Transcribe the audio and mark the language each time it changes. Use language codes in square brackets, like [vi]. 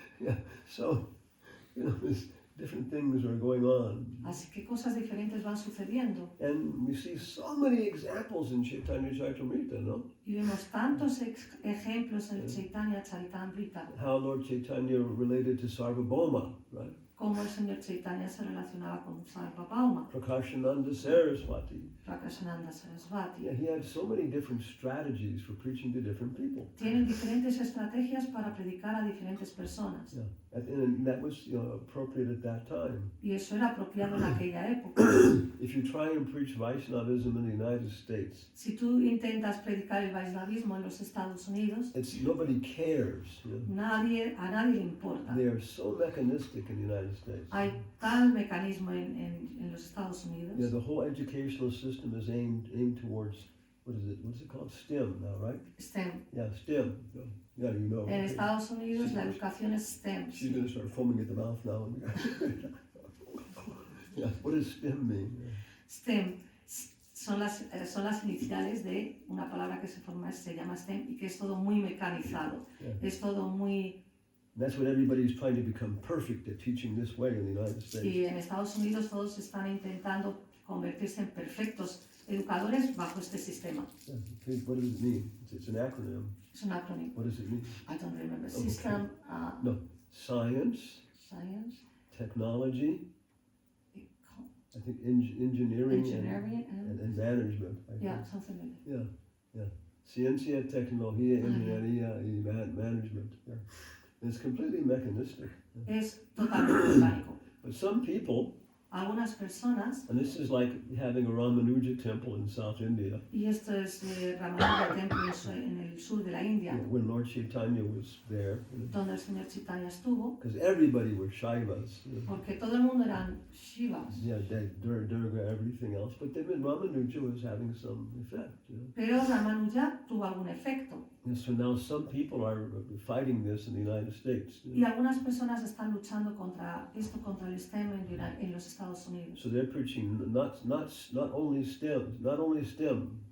[en] Yeah, so, there's different things are going on. [es] Así que cosas diferentes van sucediendo. [en] And we see so many examples in Chaitanya Charitamrita, no? [es] Y vemos tantos ejemplos en el Chaitanya Charitamrita, [en] How Lord Chaitanya related to Sarvabhauma, right? [es] cómo el señor Chaitanya se relacionaba con Sarvabhauma, [en] Prakashananda Saraswati. [es] Prakashananda Sarasvati. [en] Yeah, he had so many different strategies for preaching to different people. [es] Tienen diferentes estrategias para predicar a diferentes personas. [en] Yeah, and that was appropriate at that time. [es] Y eso era apropiado en aquella época. [en] If you try and preach Vaishnavism in the United States, [es] Si tú intentas predicar el Vaishnavismo en los Estados Unidos, [en] nobody cares. You know? [es] a nadie le importa. [en] They are so mechanistic in the United States. [es] Hay tal mecanismo en los Estados Unidos. [en] Yeah, the whole educational system is aimed towards what's it called? STEM now, right? STEM. Yeah, STEM. Yeah, you know. [es] En Estados Unidos la educación es STEM. [en] She's going to start foaming at the mouth now. Yeah, what does STEM mean? [es] STEM son las iniciales de una palabra que se llama STEM y que es todo muy mecanizado. [en] Yeah. [es] Es todo muy... [en] That's what everybody's trying to become perfect at teaching this way in the United States. [es] Y en Estados Unidos todos están intentando convertirse en perfectos educadores bajo este sistema. [en] Yeah. Okay, what does it mean? It's an acronym. [es] Es un acrónimo. [en] What does it mean? I don't remember. Okay. System, No, science, science, technology, I think engineering engineering, and management. I think. yeah, something like that. Yeah. [es] Ciencia, tecnología, ingeniería y management. [en] Yeah. It's completely mechanistic. [es] Es totalmente mecánico. [en] But some people, [es] Algunas personas, [en] and this is like having a Ramanuja temple in South India, [es] y esto es Ramanuja Temple en el sur de la India, [en] when Lord Chaitanya was there, [es] donde el señor Chaitanya estuvo, [en] because everybody were Shaivas. [es] porque todo el mundo eran Shivas. [en] Yeah, Durga, everything else. But then Ramanuja was having some effect. [es] Pero Ramanuja tuvo algún efecto. [en] And so now some people are fighting this in the United States. [es] Y algunas personas están luchando contra el STEM en los Estados Unidos. [en] So they're preaching not only STEM.